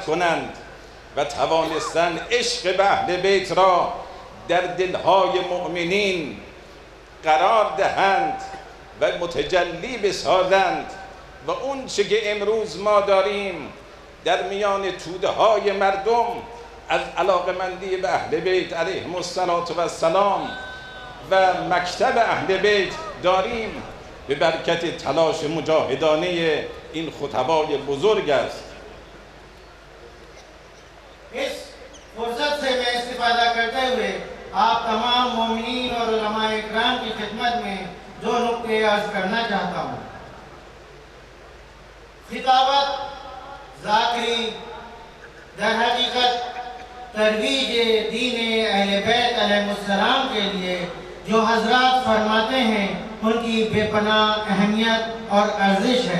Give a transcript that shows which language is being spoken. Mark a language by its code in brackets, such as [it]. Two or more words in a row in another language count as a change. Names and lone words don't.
[fa] کنند و توانستند عشق به اهل بیت را در دلهای مؤمنین قرار دهند و متجلی بسازند و اون چه که امروز ما داریم در میان توده های مردم از علاقمندی به اهل بیت علیهم السلام و مکتب اهل بیت داریم به برکت تلاش مجاهدانه این خطبای بزرگ است. [ur] اس فرصت سے میں استفادہ کرتے ہوئے آپ تمام مومنین اور علمائے اکرام کی خدمت میں دو نکتے عرض کرنا چاہتا ہوں. خطابت ذاکری در حقیقت ترویج دین اہل بیت علیہ السلام کے لیے جو حضرات فرماتے ہیں ان کی بے پناہ اہمیت اور ارزش ہے.